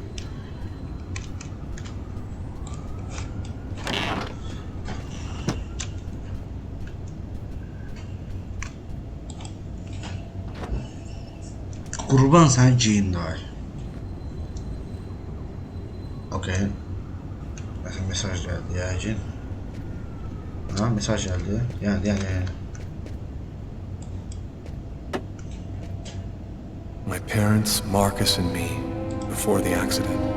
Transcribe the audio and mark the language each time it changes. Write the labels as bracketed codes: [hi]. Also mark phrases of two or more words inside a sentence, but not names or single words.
[az] Qurban sən giyin dayı. Okey. Məsələn, mesaj gəldi yəqin. Ha, [tr] mesaj geldi. Yani. [en] My parents, Marcus and me, before the accident.